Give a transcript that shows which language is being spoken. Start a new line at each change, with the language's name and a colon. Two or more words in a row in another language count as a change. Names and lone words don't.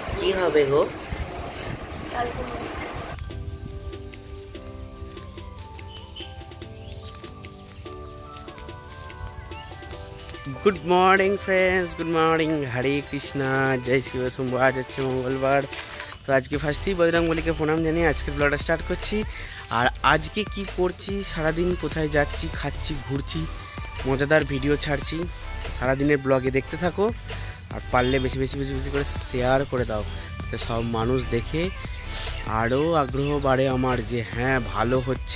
Bangla: হবে গো?
English: good morning friends, good morning.
Hindi: हरे कृष्णा, जय शिव शंभु।
Bangla: आज হচ্ছে মঙ্গলবার, তো আজকে ফার্স্টেই বজরংবলীকে প্রণাম জানিয়ে আজকের ব্লগটা স্টার্ট করছি। আর আজকে কি করছি, সারাদিন কোথায় যাচ্ছি, খাচ্ছি, ঘুরছি, মজাদার ভিডিও ছাড়ছি। সারাদিনের ব্লগে দেখতে থাকো আর পারলে বেশি বেশি বেশি বেশি করে শেয়ার করে দাও, তো সব মানুষ দেখে আরও আগ্রহ বাড়ে আমার যে হ্যাঁ ভালো হচ্ছে।